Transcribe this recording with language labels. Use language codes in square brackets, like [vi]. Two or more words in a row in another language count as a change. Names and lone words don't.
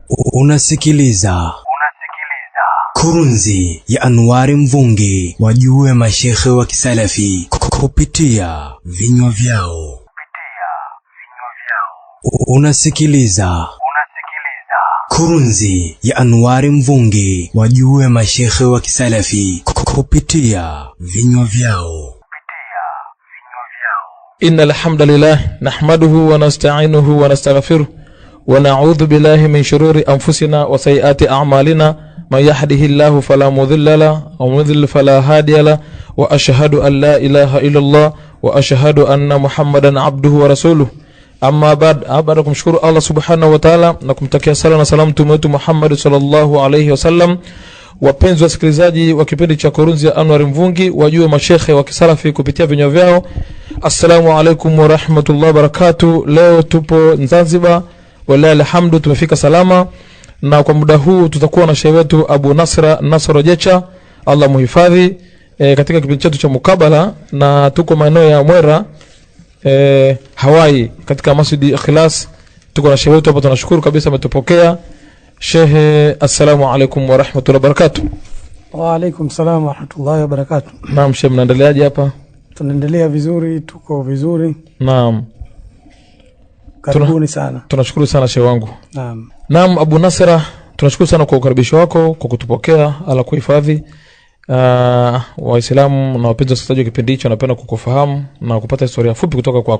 [sw] Unasikiliza Kurunzi ya Anwari Mvungi, wajue mashekhe wa kisalafi kupitia vinywa vyao. Unasikiliza Kurunzi ya Anwari Mvungi, wajue mashekhe wa kisalafi kupitia vinywa vyao. [ar] إن الحمد لله نحمده ونستعينه ونستغفره ونعوذ بالله من شرور أنفسنا وسيئات أعمالنا من يهده الله فلا مضل له ومن يضلل فلا هادي له وأشهد أن لا إله إلا الله وأشهد أن محمدا عبده ورسوله. أما بعد, [sw] kumshukuru Allah [ar] سبحانه وتعالى [sw] na kumtakia sala na salamu mtume wetu Muhammad [ar] صلى الله عليه وسلم. [sw] Wapenzi wasikilizaji wa kipindi cha Kurunzi ya Anwar Mvungi, wajue mashekhe wa kisalafi kupitia vinywa vyao. [ar] السلام عليكم ورحمة الله وبركاته. [sw] Leo tupo Zanzibar, [ar] والله الحمد [sw] tumefika salama, na kwa muda huu tutakuwa na shehe wetu Abu Nasr Jecha, Allah muhifadhi, katika kipindi chetu cha mukabala, na tuko maeneo ya Mwera Hawaii katika Masjid Ikhlas. Tuko na shehe wetu hapa, tunashukuru kabisa ametupokea. Shehe, [ar] السلام عليكم ورحمة الله وبركاته. وعليكم السلام ورحمة الله وبركاته. [sw] Naam shehe, mnaendeleaje hapa? Tunaendelea vizuri, tuko vizuri. Naam. Karibuni sana. Tunashukuru sana shehe wangu. Naam, Abu Nasra, tunashukuru sana kwa ukaribisho wako, kwa kutupokea, ala kuhifadhi. Waislamu na wapenzi wasikilizaji wa kipindi hicho wanapenda kukufahamu na kupata historia fupi kutoka kwako.